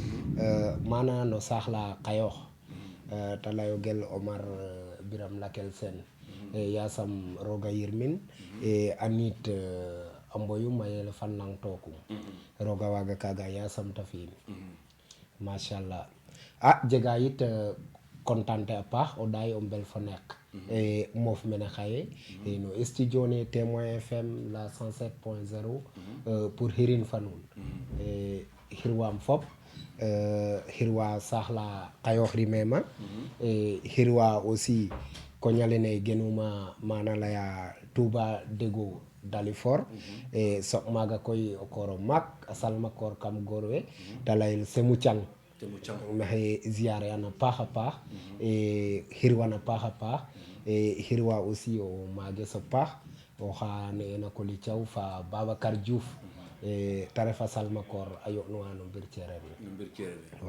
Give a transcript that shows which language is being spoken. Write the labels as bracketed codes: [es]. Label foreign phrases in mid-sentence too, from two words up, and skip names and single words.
[srr] mana no saax la Qayox te layogel Omar Biram Lakel Sene yasam roga yirmin anit a mboyu mayel fan lang tokum roga waga kaga yasam ta fi'in machallah jega yit contente a paax o ɗaay o mbel fo nek moof mene xaye no studio ne Témoin FM la 107.0 pour xirin fa nuun xirwam fop xirwa saax la Qayox rimema xirwa aussi koñalene genuma mana laya Touba Dego Dalifort soɓ maaga koy o koor o maak a salmakoor kam goor we ta layel Semou Thiang maxey ziare an a paax a paax xirwan a paax a paax xirwa aussi o maages a paax oxa ne'ena Coly Thiaw fa Babacar Diouf ta ref a salmakoor a yo'nuwa no mbir ceereer ne